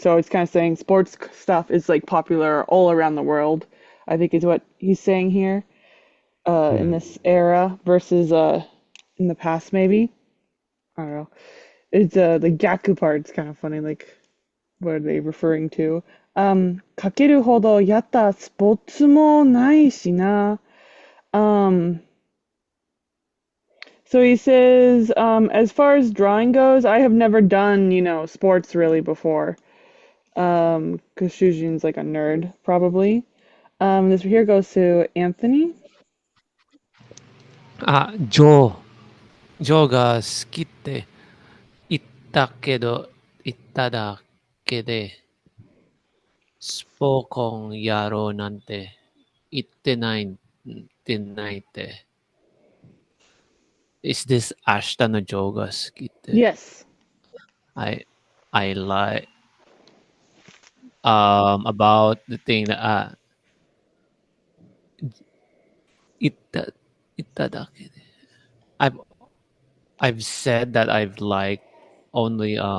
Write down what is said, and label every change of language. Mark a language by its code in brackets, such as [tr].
[en] So it's kind of saying sports stuff is like popular all around the world, I think is what he's saying here, in this era versus in the past maybe. I don't know. It's the gaku part's kind of funny, like what are they referring to? [ja] かけるほどやったスポーツもないしな。 [en] Um, So he says, as far as drawing goes, I have never done, sports really before. Because Shujin's like a nerd, probably. This here goes to Anthony. [ja] あ、ジョーが好きって言ったけど、言っただけで、スポコンやろうなんて言ってないって。 [en] Is this [ja] 明日のジョーが好きって [en] Yes. I like about the thing that [ja] 言っただけで [en] I've I've said that I've only